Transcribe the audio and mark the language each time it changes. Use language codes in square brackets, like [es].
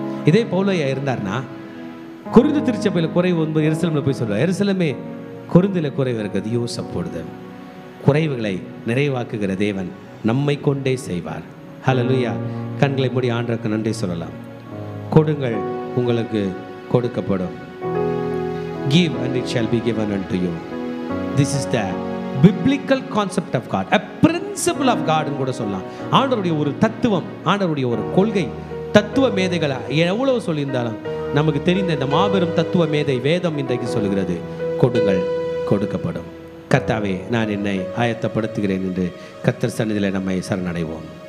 [ta] இதே பவுலையா இருந்தார்னா கொரிந்து திருச்சபையில் குறைவு எருசலேமில் போய் சொல்கிறார், எருசலேமே கொரிந்தில் குறைவு இருக்குது, [en] You support them. [ta] குறைவுகளை நிறைவாக்குகிற தேவன் நம்மை கொண்டே செய்வார். ஹல்லேலூயா. கண்களை மூடி ஆண்டவருக்கு நன்றி சொல்லலாம். கொடுங்கள், உங்களுக்கு கொடுக்கப்படும். [en] Give and it shall be given unto you. This is the biblical concept of God, a principle of God [ta] ன்னு கூட சொல்லலாம். ஆண்டவருடைய ஒரு தத்துவம், ஆண்டவருடைய ஒரு கொள்கை. தத்துவ மேதைகளை எவ்வளவு சொல்லியிருந்தாலும் நமக்கு தெரிந்த இந்த மாபெரும் தத்துவ மேதை வேதம் இன்றைக்கு சொல்கிறது, கொடுங்கள் கொடுக்கப்படும். கர்த்தாவே, நான் என்னை ஆயத்தப்படுத்துகிறேன் என்று கர்த்தர் சந்நிதியிலே நம்மை சரணடைவோம்.